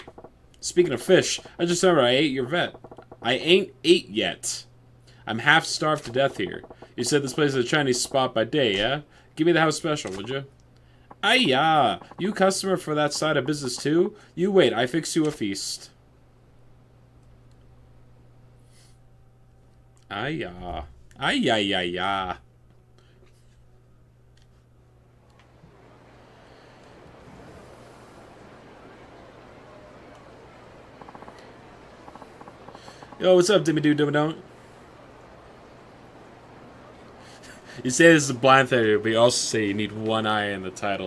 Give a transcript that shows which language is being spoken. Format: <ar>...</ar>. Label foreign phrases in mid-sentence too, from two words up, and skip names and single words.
<en>Speaking of fish, I just remembered I ate your vet. I ain't ate yet. I'm half starved to death here. You said this place is a Chinese spot by day, yeah? Give me the house special, would you? Aye-ya! You customer for that side of business too? You wait, I fix you a feast. Aye-ya. Aye-ya-ya-ya. Yo, what's up, Dimmy Doo Dimmy Don't? You say this is a blind theory, but you also say you need one eye in the title.</en>